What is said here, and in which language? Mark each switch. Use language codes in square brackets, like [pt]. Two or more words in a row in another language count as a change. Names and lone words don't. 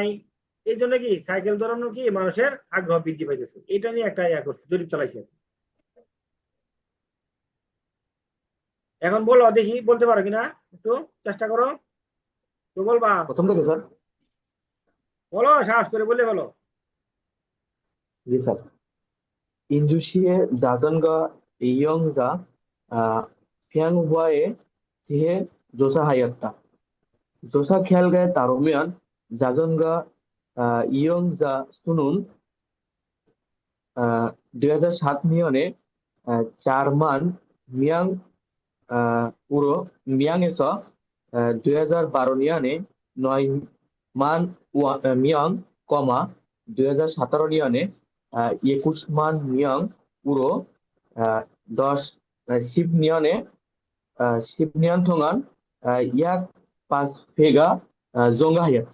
[bn] এই জন্য কি সাইকেল দৌড়ানো কি মানুষের আগ্রহ বৃদ্ধি পাইতেছে, এটা নিয়ে একটা ইয়া করছে, জরিপ চালাইছে। এখন বলো দেখি, বলতে পারো কিনা, একটু চেষ্টা করো তো, বলবা? প্রথম থেকে স্যার। বলো, সাহস করে বলে বলো। জি স্যার। [ko] 인주시의 자전거 이용자 평화에 대해 조사하였다. 조사 결과에 따르면 자전거 이용자 수는 2004년에 4만 명으로 명에서 2012년에 9만 명, 2017년에 21만 명으로 10년 동안 약 5배가 증가하였다.